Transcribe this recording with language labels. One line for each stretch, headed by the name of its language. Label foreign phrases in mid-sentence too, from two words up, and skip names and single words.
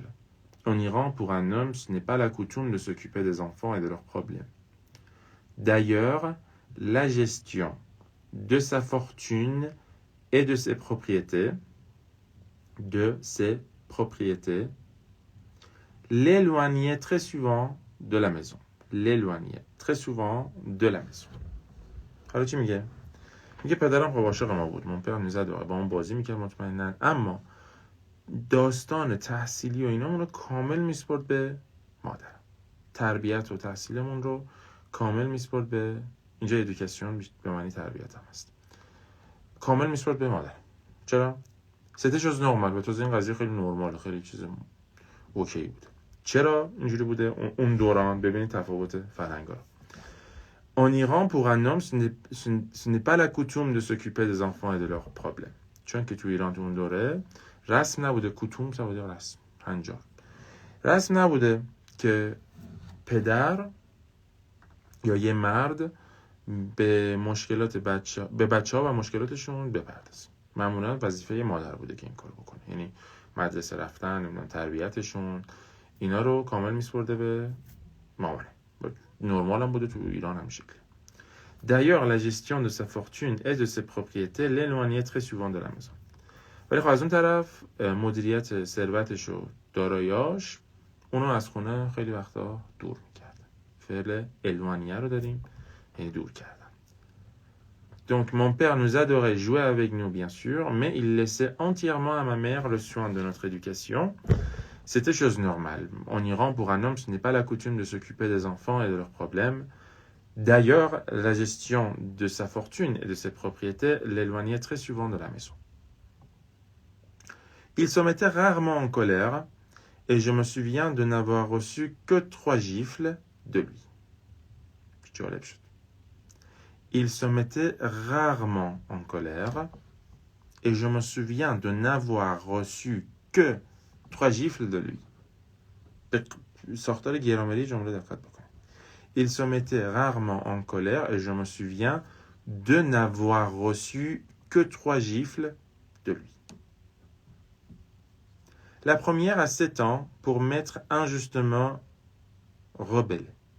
French: En Iran, pour un homme, ce n'est pas la coutume de s'occuper des enfants et de leurs problèmes. D'ailleurs, la gestion de sa fortune et de ses propriétés l'éloignait très souvent de la maison.
Persian: حالا چی میگه؟ میگه پدرم خب عاشق ما بود. من پدرم نزد با اون بازی میکرد مطمئناً، اما داستان تحصیلی و اینامون رو کامل میسپرد به مادرم. تربیت و تحصیلمون رو کامل میسپرد به، اینجا ادوکاسیون به معنی تربیت هم هست، کامل میسپرد به مادرم.
French: چرا؟ C'était chose normale.
Persian: به توضیح این قضیه خیلی نرماله، خیلی چیز اوکی بوده. چرا اینجوری بوده؟ اون دوران ببینید تفاوت فرهنگا رو.
French: En Iran, pour un homme, ce n'est pas la coutume de s'occuper des enfants et de leurs problèmes.
Persian: چون که تو ایران تو اون دوره رسم نبوده، کوتوم سبوده، رسم هنجار رسم نبوده که پدر یا یه مرد به مشکلات بچه‌ها و مشکلاتشون بپردازه. معمولا وظیفه مادر بوده که این کارو بکنه، یعنی مدرسه رفتن، تربیتشون، اینا رو کامل میسپرده به مامانه. نرمال هم بوده تو ایران هم شکلی.
French: D'ailleurs, la gestion de sa fortune et de ses propriétés l'éloignait très souvent de la maison.
Persian: ولی خب از اون طرف مدیریت ثروتش و داراییاش اونو از خونه خیلی وقتا دور میکرد. فعل éloigner رو داریم، یعنی دور کردن.
French: Donc mon père nous adorait, jouer avec nous bien sûr, mais il laissait entièrement à ma mère le soin de notre éducation. C'était chose normale. En Iran, pour un homme, ce n'est pas la coutume de s'occuper des enfants et de leurs problèmes. D'ailleurs, la gestion de sa fortune et de ses propriétés l'éloignait très souvent de la maison. Il se mettait rarement en colère et je me souviens de n'avoir reçu que 3 gifles de lui. il se mettait rarement en colère et je me souviens de n'avoir reçu que 3 gifles de lui.
Persian: ساختار گرامری جمله دقت بکنید.
French: Il se mettait rarement en colère et je me souviens de n'avoir reçu que 3 gifles de lui. La première à 7 ans pour m'être injustement rebellé.